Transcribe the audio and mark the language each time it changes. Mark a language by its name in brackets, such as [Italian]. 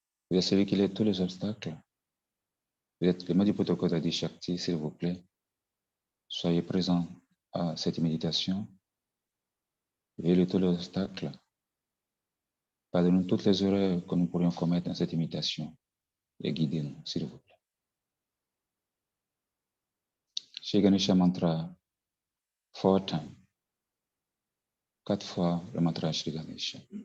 [French] Vous êtes celui qui lève tous les obstacles. Vous êtes le maître du protocole d'Adi Shakti, s'il vous plaît. Soyez présents à cette méditation. Veuillez tous les obstacles. Pardonnez-nous toutes les erreurs que nous pourrions commettre dans cette méditation et guidez-nous, s'il vous plaît. [English] Shri Ganesha mantra 4 times. [French] 4 fois le mantra Shri Ganesha.